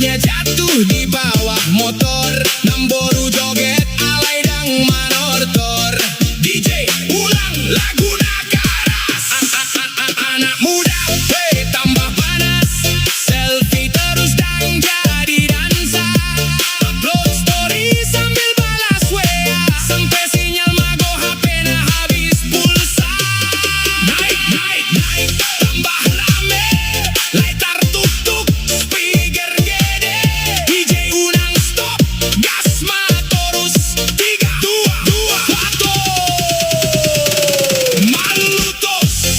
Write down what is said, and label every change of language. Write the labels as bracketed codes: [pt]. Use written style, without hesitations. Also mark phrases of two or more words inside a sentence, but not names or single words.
[id] jatuh di bawah motor, [bbc] namboru joget alay dang manortor. [id] DJ ulang lagu nakaras, anak muda hey tambah panas, selfie terus dang jadi dansa, upload story sambil balas WA, sampai sinyal mago HP na habis pulsa. Naik tambah rame, lighter tuk-tuk, speaker gede, DJ unang stop, gas matorus, 3, 2, 1, malutos.